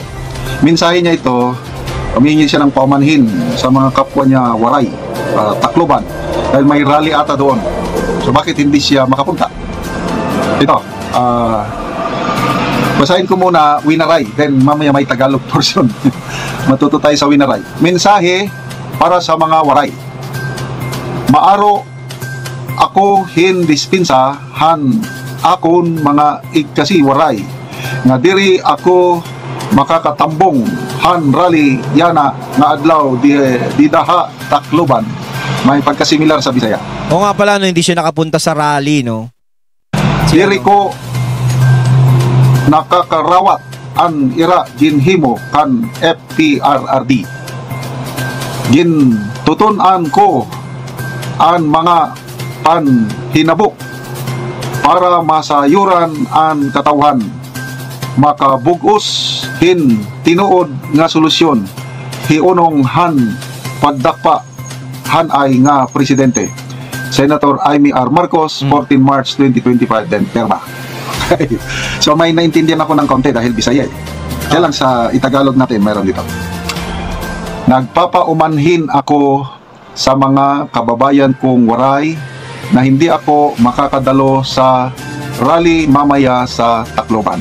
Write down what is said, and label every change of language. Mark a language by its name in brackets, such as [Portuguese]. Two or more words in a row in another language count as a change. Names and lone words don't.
[Filipino] Mensahe niya ito, humingi siya ng paumanhin sa mga kapwa niya Waray, Tacloban, dahil may rally ata doon. So bakit hindi siya makapunta? Ito, basahin ko muna Winaray, then mamaya may Tagalog portion. Matuto tayo sa Winaray. Mensahe para sa mga Waray. [Waray] Maaro ako hindispinsa han akon mga igkasi Waray nga diri ako makakatambong han rally yana nga adlaw di daha Tacloban. [Filipino] May pagkasimilar sa Bisaya. O nga pala, no, hindi siya nakapunta sa rally, no? [Waray] Diri ko nakakarawat an ira ginhimo kan FPRRD. Gin tutunan ko an mga panhinabok para masayuran an katawhan, makabugos hin tinuod nga solusyon hiunong han pagdakpa han ay nga presidente. [Filipino] Senator Amy R. Marcos, 14 March 2025, then perma. So may naintindihan ako ng konti dahil Bisaya eh. Kaya lang sa Itagalog natin meron dito. Nagpapaumanhin ako sa mga kababayan kong waray na hindi ako makakadalo sa rally mamaya sa Tacloban.